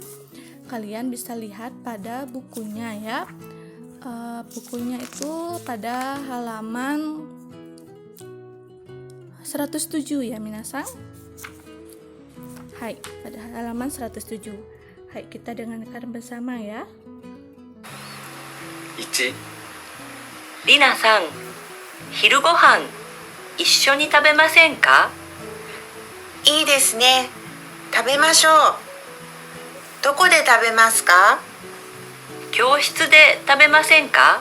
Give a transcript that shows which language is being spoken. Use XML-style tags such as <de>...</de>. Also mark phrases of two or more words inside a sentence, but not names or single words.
<id>Kalian bisa lihat pada bukunya ya. Bukunya itu pada halaman 107 ya minasan. Hai, pada halaman 107. Hai, kita dengarkan bersama ya. 1、</id> <ja>りなさん、昼ごはん一緒に食べませんか？いいですね。食べましょう。どこで食べますか？教室で食べませんか？</ja>